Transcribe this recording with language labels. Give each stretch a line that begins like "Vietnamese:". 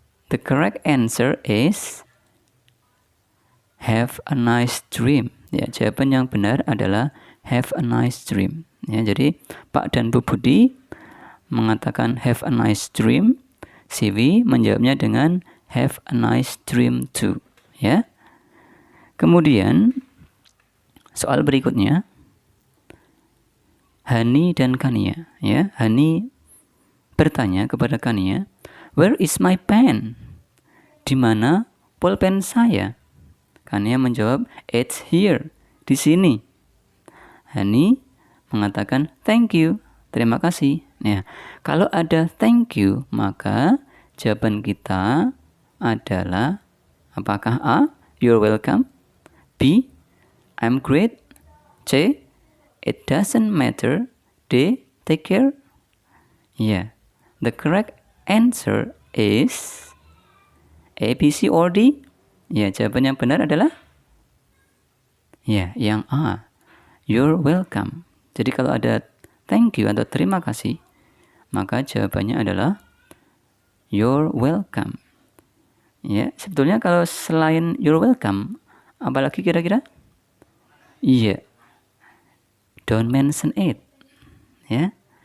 English: The correct answer is have a nice dream.
Indonesian: Ya, jawaban yang benar adalah
English: have a nice dream.
Indonesian: Ya, jadi Pak dan Bu Budi mengatakan
English: have a nice dream.
Indonesian: Siwi menjawabnya dengan
English: have a nice dream too.
Indonesian: Ya. Kemudian soal berikutnya Hani dan Kania. Ya, Hani bertanya kepada Kania,
English: where is my pen?
Indonesian: Di mana pulpen saya? Kania menjawab,
English: it's here,
Indonesian: di sini. Hani mengatakan,
English: thank you,
Indonesian: terima kasih. Nah, kalau ada thank you, maka jawaban kita adalah apakah A,
English: you're welcome,
Indonesian: B,
English: I'm great,
Indonesian: C,
English: it doesn't matter,
Indonesian: D,
English: take care. Yeah, the correct answer is A, B, C, or D.
Indonesian: Ya, jawaban yang benar adalah ya, yang A.
English: You're welcome.
Indonesian: Jadi kalau ada
English: thank you
Indonesian: atau terima kasih, maka jawabannya adalah
English: you're welcome.
Indonesian: Ya, sebetulnya kalau selain
English: you're welcome,
Indonesian: apalagi kira-kira? Iya.
English: Don't mention it.
Indonesian: Ya.